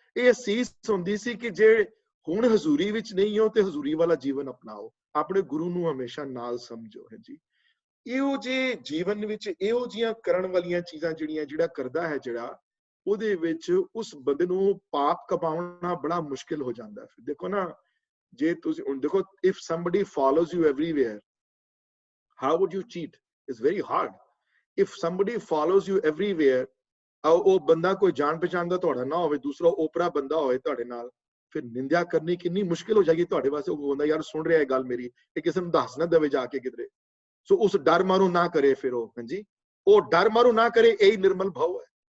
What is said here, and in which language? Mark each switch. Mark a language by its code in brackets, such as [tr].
[pa] ਇਹ ਅਸੀਸ ਹੁੰਦੀ ਸੀ ਕਿ ਜੇ ਹੁਣ ਹਜ਼ੂਰੀ ਵਿੱਚ ਨਹੀਂ ਹੋ ਤੇ ਹਜ਼ੂਰੀ ਵਾਲਾ ਜੀਵਨ ਅਪਣਾਓ, ਆਪਣੇ ਗੁਰੂ ਨੂੰ ਹਮੇਸ਼ਾ ਨਾਲ ਸਮਝੋ ਹੈ ਜੀ। ਇਹੋ ਜਿਹੇ ਜੀਵਨ ਵਿੱਚ ਇਹੋ ਜਿਹੀਆਂ ਕਰਨ ਵਾਲੀਆਂ ਚੀਜ਼ਾਂ ਜਿਹੜਾ ਕਰਦਾ ਹੈ ਜਿਹੜਾ, ਉਹਦੇ ਵਿੱਚ ਉਸ ਬੰਦੇ ਨੂੰ ਪਾਪ ਕਮਾਉਣਾ ਬੜਾ ਮੁਸ਼ਕਿਲ ਹੋ ਜਾਂਦਾ। ਫਿਰ ਦੇਖੋ ਨਾ, ਜੇ ਤੁਸੀਂ ਹੁਣ ਦੇਖੋ, [en] if somebody follows you everywhere, how would you cheat? It's very hard. If somebody follows you everywhere, [pa] ਉਹ ਬੰਦਾ ਕੋਈ ਜਾਣ ਪਛਾਣ ਦਾ ਤੁਹਾਡਾ ਨਾ ਹੋਵੇ, ਦੂਸਰਾ ਓਪਰਾ ਬੰਦਾ ਹੋਵੇ ਤੁਹਾਡੇ ਨਾਲ, ਫਿਰ ਨਿੰਦਿਆ ਕਰਨੀ ਕਿੰਨੀ ਮੁਸ਼ਕਿਲ ਹੋ ਜਾਏਗੀ ਤੁਹਾਡੇ ਵਾਸਤੇ। ਉਹ ਬੰਦਾ ਯਾਰ ਸੁਣ ਰਿਹਾ ਇਹ ਗੱਲ ਮੇਰੀ, ਇਹ ਕਿਸੇ ਨੂੰ ਦੱਸ ਨਾ ਦੇਵੇ ਜਾ ਕੇ ਕਿਧਰੇ। ਸੋ ਉਸ ਡਰ ਮਾਰੂ ਨਾ ਕਰੇ ਫਿਰ ਉਹ ਹਾਂਜੀ, ਉਹ ਡਰ ਮਾਰੂ ਨਾ ਕਰੇ। ਇਹੀ ਨਿਰਮਲ ਭਾਵ ਹੈ।